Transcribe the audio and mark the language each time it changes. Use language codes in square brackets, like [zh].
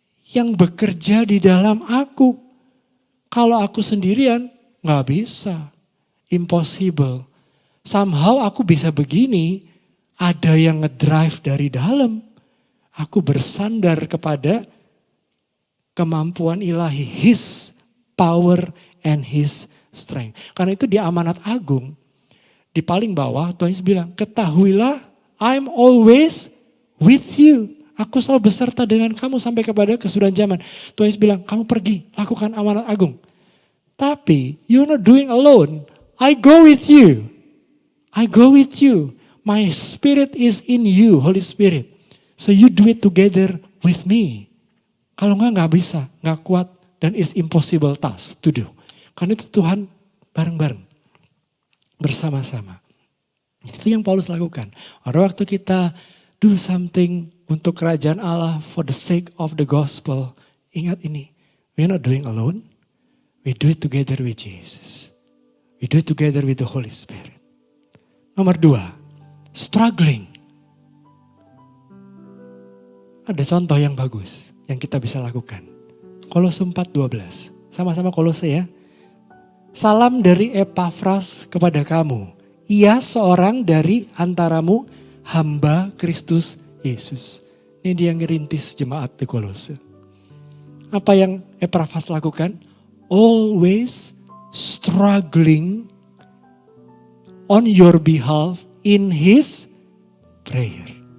[id] Yang bekerja di dalam aku. Kalau aku sendirian, gak bisa. Impossible. Somehow aku bisa begini, ada yang ngedrive dari dalam. Aku bersandar kepada kemampuan ilahi. [en] His power and His strength. [id] Karena itu di amanat agung, di paling bawah Tuhan Yesus bilang, ketahuilah [en] I'm always with you. [id] Aku selalu beserta dengan kamu sampai kepada kesudahan zaman. Tuhan Yesus bilang, kamu pergi, lakukan amanat agung. [en] Tapi you're not doing alone. I go with you. I go with you. My spirit is in you, Holy Spirit. So you do it together with me. [id] Kalau enggak bisa, enggak kuat. [en] Dan it's impossible task to do. [id] Karena itu Tuhan bareng-bareng. Bersama-sama. Itu yang Paulus lakukan. Pada waktu kita [en] do something [id] untuk kerajaan Allah [en] for the sake of the gospel. [id] Ingat ini. [en] We're not doing alone. We do it together with Jesus. We do it together with the Holy Spirit. [id] Nomor 2. [en] Struggling. [id] Ada contoh yang bagus yang kita bisa lakukan. Kolose 4:12. Sama-sama Kolose ya. Salam dari Epafras kepada kamu. Ia seorang dari antaramu hamba Kristus Yesus. Ini dia yang ngerintis jemaat di Kolose. Apa yang Epafras lakukan? [en] Always struggling on your behalf in His prayer.